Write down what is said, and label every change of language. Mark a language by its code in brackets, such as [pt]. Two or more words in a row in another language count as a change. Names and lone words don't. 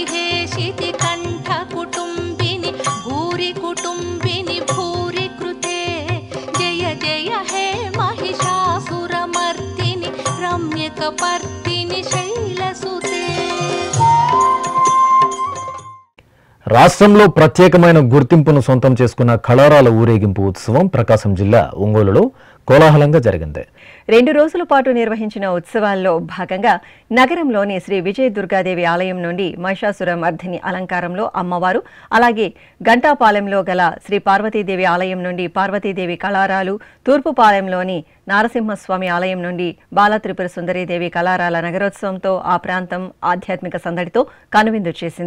[sa] हेशिति कंठ कुटुंबिनि भूरि कुटुंबिनि भूरि कृते जय जय हे महिषासुरमर्दिनि रम्यकपर्दिनि शैलसुते. [te] రాష్ట్రంలో ప్రత్యేకమైన గుర్తింపును సొంతం చేసుకున్న కళారాల ఊరేగింపు ఉత్సవం ప్రకాశం జిల్లా ఒంగోలులో కోలాహలంగా జరిగింది. 2 రోజుల పాటు నిర్వహించిన ఉత్సవాల్లో భాగంగా నగరంలోని శ్రీ విజయ దుర్గాదేవి ఆలయం నుండి మహిషాసుర మర్దిని అలంకారంలో అమ్మవారు, అలాగే గంటాపాలెంలో గల శ్రీ పార్వతీదేవి ఆలయం నుండి పార్వతీదేవి కళారాలు, తూర్పుపాలెంలోని నారసింహస్వామి ఆలయం నుండి బాలత్రిపుర సుందరీదేవి కళారాల నగరోత్సవంతో ఆ ప్రాంతం ఆధ్యాత్మిక సందడితో కనువిందు చేసింది.